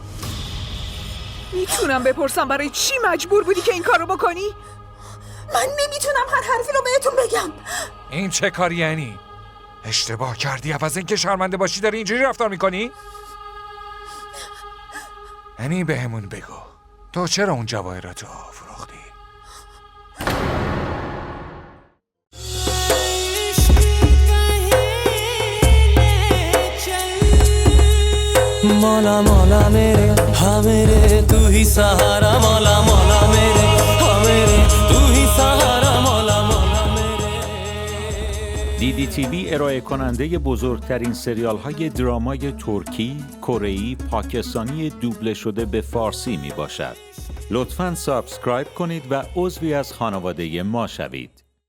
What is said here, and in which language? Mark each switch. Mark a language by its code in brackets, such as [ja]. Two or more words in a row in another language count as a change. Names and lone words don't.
[fa] میتونم بپرسم برای چی مجبور بودی که این کارو بکنی؟ من نمیتونم هر حرفی رو بهتون بگم. این چه کاری یعنی؟ اشتباه کردی عوض اینکه شرمنده باشی داری اینجوری رفتار میکنی؟ یعنی بهمون بگو تو چرا اون جواهراتو فروختی؟ [hi] मौला मौला मेरे हाँ मेरे तू ही सहारा मौला मौला मेरे हाँ मेरे तू ही सहारा मौला मौला मेरे. [fa] DDTV ارائه کننده بزرگترین سریال های درامای ترکی، کره‌ای، پاکستانی دوبله شده به فارسی می باشد. لطفاً سابسکرایب کنید و عضوی از خانواده ما شوید.